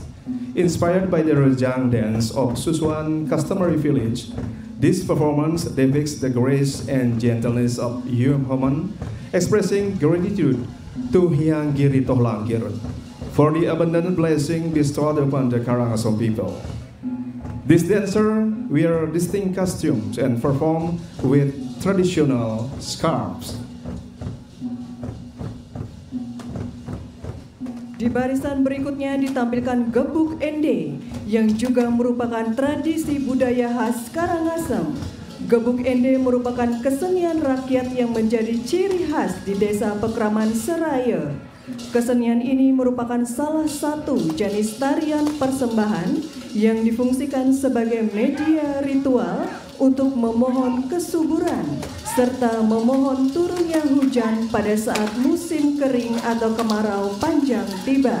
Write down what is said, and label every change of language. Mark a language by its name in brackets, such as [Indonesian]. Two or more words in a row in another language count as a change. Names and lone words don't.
[English] Inspired by the rejang dance of Susuan customary village, this performance depicts the grace and gentleness of human, expressing gratitude to Hyang Girito Langkir for the abundant blessing bestowed upon the Karangasem people. This dancer wear distinct costumes and perform with traditional scarves. [Indonesian] Di barisan berikutnya ditampilkan gebuk ende yang juga merupakan tradisi budaya khas Karangasem. Gebuk ende merupakan kesenian rakyat yang menjadi ciri khas di Desa Pekraman Seraya. Kesenian ini merupakan salah satu jenis tarian persembahan yang difungsikan sebagai media ritual untuk memohon kesuburan serta memohon turunnya hujan pada saat musim kering atau kemarau panjang tiba.